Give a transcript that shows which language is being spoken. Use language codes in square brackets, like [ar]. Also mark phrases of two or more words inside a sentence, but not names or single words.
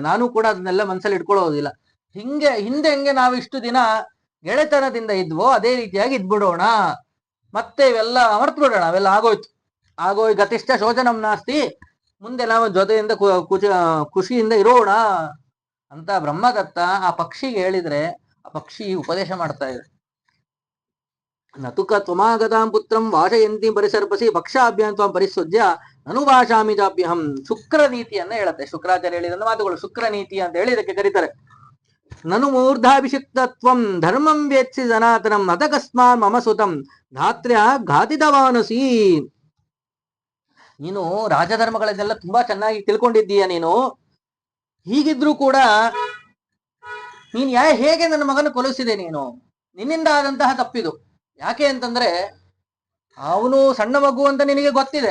[kn] ನಾನು ಕೂಡ ಅದನ್ನೆಲ್ಲ ಮನಸ್ಸಲ್ಲಿ ಇಟ್ಕೊಳ್ಳೋದಿಲ್ಲ. ಹಿಂದೆ ಹೆಂಗೆ ನಾವು ಇಷ್ಟು ದಿನ ಗೆಳೆತನದಿಂದ ಇದ್ವೋ ಅದೇ ರೀತಿಯಾಗಿ ಇದ್ಬಿಡೋಣ, ಮತ್ತೆ ಇವೆಲ್ಲ ಮರ್ತು ಬಿಡೋಣ, ಅವೆಲ್ಲ ಆಗೋಯ್ [sa] ಗತಿಷ್ಠ ಶೋಚನಂ ನಾಸ್ತಿ, [kn] ಮುಂದೆ ನಾವು ಜೊತೆಯಿಂದ ಖುಷಿಯಿಂದ ಇರೋಣ ಅಂತ ಬ್ರಹ್ಮದತ್ತ ಆ ಪಕ್ಷಿಗೆ ಹೇಳಿದ್ರೆ, ಆ ಪಕ್ಷಿ ಉಪದೇಶ ಮಾಡ್ತಾ ಇದೆ. [sa] ನತುಕ ತ್ವಮಾಗತಾಂ ಪುತ್ರಂ ವಾಶಯಂತಿ ಪರಿಸರ್ಪಸಿ ಭಕ್ಷಾಭ್ಯಾಂ ತ್ವಂ ಪರಿಸ್ವಜ್ಯ ಅನುಭಾಷಾಮಿ ಚಾಪ್ಯಹಂ. [kn] ಶುಕ್ರ ನೀತಿಯನ್ನ ಹೇಳುತ್ತೆ, ಶುಕ್ರಾಚಾರ್ಯ ಹೇಳಿದ ಮಾತುಗಳು ಶುಕ್ರ ನೀತಿ ಅಂತ ಹೇಳಿ ಇದಕ್ಕೆ ಕರೀತಾರೆ. [sa] ನನು ಮೂರ್ಧಾಭಿಷಿಕ್ತತ್ವಂ ಧರ್ಮಂ ವೇತ್ಸಿ ಸನಾತನಂ ಅತಕಸ್ಮಾತ್ ಮಮ ಸುತಂ ಧಾತ್ರ್ಯ ಘಾತಿತವಾನಸಿ. [kn] ನೀನು ರಾಜಧರ್ಮಗಳನ್ನೆಲ್ಲ ತುಂಬಾ ಚೆನ್ನಾಗಿ ತಿಳ್ಕೊಂಡಿದ್ದೀಯ. ನೀನು ಹೀಗಿದ್ರು ಕೂಡ ನೀನ್ ಹೇಗೆ ನನ್ನ ಮಗನ ಕೊಲಿಸಿದೆ, ನೀನು ನಿನ್ನಿಂದ ಆದಂತಹ ತಪ್ಪಿದು. ಯಾಕೆ ಅಂತಂದ್ರೆ, ಅವನು ಸಣ್ಣ ಮಗು ಅಂತ ನಿನಗೆ ಗೊತ್ತಿದೆ.